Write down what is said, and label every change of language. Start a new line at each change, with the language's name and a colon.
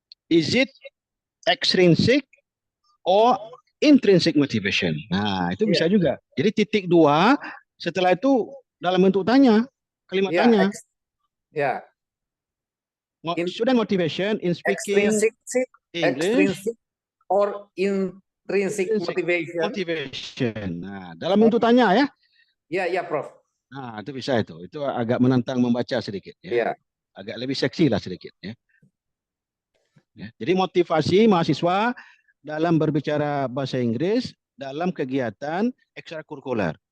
English: Is it extrinsic or intrinsic motivation?
Indonesian: Nah, itu bisa juga. Jadi titik 2, setelah itu dalam bentuk tanya, kalimat tanya.
English: Student motivation in speaking English or intrinsic motivation.
Indonesian: Nah, dalam bentuk tanya ya. Ya, Prof. Nah, itu bisa itu. Itu agak menantang membaca sedikit ya. Agak lebih seksi lah sedikit ya. Jadi motivasi mahasiswa dalam berbicara bahasa Inggris dalam kegiatan ekstrakurikuler.